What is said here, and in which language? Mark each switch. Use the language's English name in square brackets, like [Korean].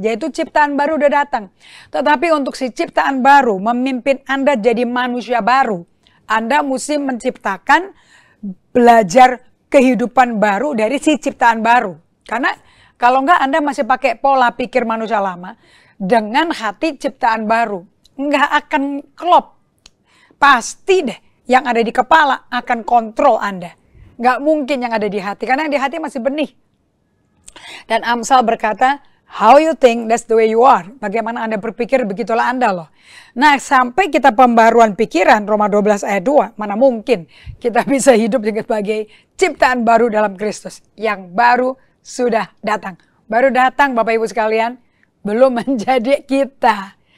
[Indonesian] Yaitu ciptaan baru udah datang. Tetapi untuk si ciptaan baru memimpin Anda jadi manusia baru, Anda mesti menciptakan belajar kehidupan baru dari si ciptaan baru. Karena kalau enggak Anda masih pakai pola pikir manusia lama dengan hati ciptaan baru. Enggak akan klop. Pasti deh yang ada di kepala akan kontrol Anda. Enggak mungkin yang ada di hati. Karena yang di hati masih benih. Dan Amsal berkata, [English] how you think, that's the way you are. [Indonesian] Bagaimana Anda berpikir, begitulah Anda loh. Nah, sampai kita pembaruan pikiran, Roma 12 ayat 2, mana mungkin kita bisa hidup sebagai ciptaan baru dalam Kristus. Yang baru sudah datang. Baru datang Bapak Ibu sekalian, belum menjadi kita.